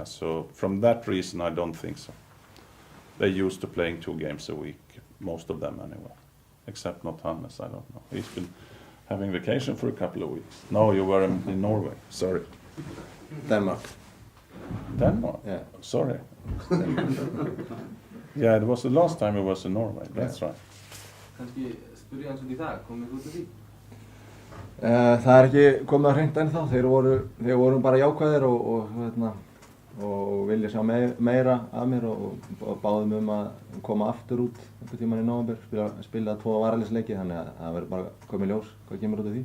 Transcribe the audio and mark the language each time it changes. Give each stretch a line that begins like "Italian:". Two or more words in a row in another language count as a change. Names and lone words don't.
English: So from that reason, I don't think so. They're used to playing 2 games a week, most of them anyway, except not Hannes, I don't know. He's been having vacation for a couple of weeks. No, you were in Norway, sorry. Denmark. Denmark? Yeah. Sorry. Yeah, it was the last time I was in Norway, that's right.
Icelandic: Kannski spyrja eins og í það, komið út af því? Það ekki komið á hreint ennþá, þeir voru bara jákvæðir og vilja sjá meira af mér og báðum að koma aftur út einhvern tímann í nóvember, spila 2 varaliðsleiki, þannig að það verður bara komið ljós hvað kemur út af því.